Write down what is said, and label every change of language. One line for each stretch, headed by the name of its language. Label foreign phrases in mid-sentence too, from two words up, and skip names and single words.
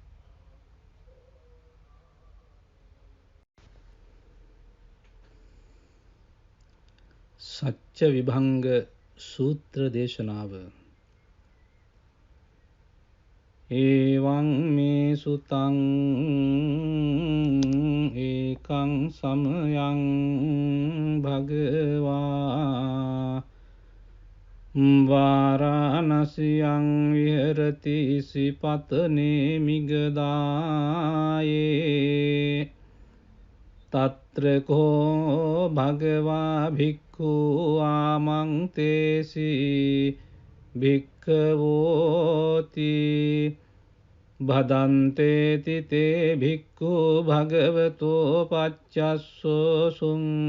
Sinhala: සත්‍ය විභංග සූත්‍ර දේශනාව.
Pali: එවං මේ සුතං ඒකං සමයං භගවා වාරාණසියං විහෙරති සිපතනේ මිගදායේ තත්‍ර කෝ භගවා භික්ඛු ආමන්තේසි භික්ඛවෝති භදන්තේති තේ භික්ඛු භගවතෝ පච්චස්සෝසුං